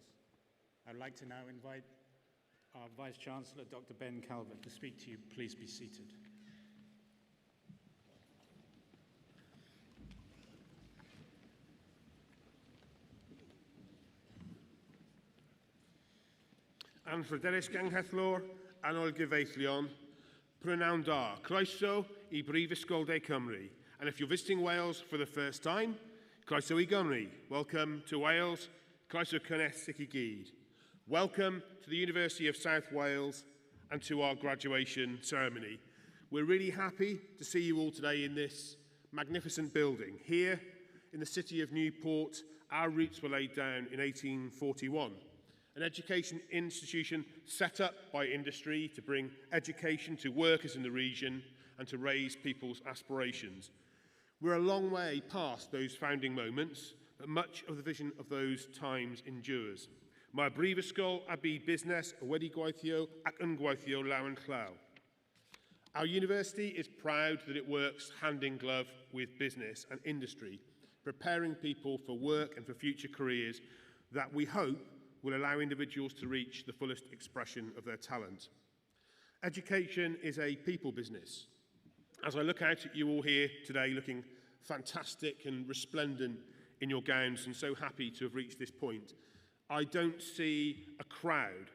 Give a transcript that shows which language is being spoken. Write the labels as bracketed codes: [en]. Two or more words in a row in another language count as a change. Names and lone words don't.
[en] I'd like to now invite our Vice-Chancellor, Dr. Ben Calvert, to speak to you. Please be seated. [cy] An Fryderis Ganghethlor, Anol Gyfeillion, Prynawn da, Croeso I Brifysgol de Cymru. [en] And if you're visiting Wales for the first time, [cy] Croeso I Gymru. [en] Welcome to Wales, [cy] Croeso Cynnes I Gyd. [en] Welcome to the University of South Wales and to our graduation ceremony. We're really happy to see you all today in this magnificent building. Here in the city of Newport, our roots were laid down in 1841. An education institution set up by industry to bring education to workers in the region and to raise people's aspirations. We're a long way past those founding moments, but much of the vision of those times endures. [cy] Mae'r brifysgol a byd busnes wedi gweithio ac yn gweithio law yn llaw. [en] Our university is proud that it works hand in glove with business and industry, preparing people for work and for future careers that we hope will allow individuals to reach the fullest expression of their talent. Education is a people business. As I look out at you all here today looking fantastic and resplendent in your gowns and so happy to have reached this point, I don't see a crowd.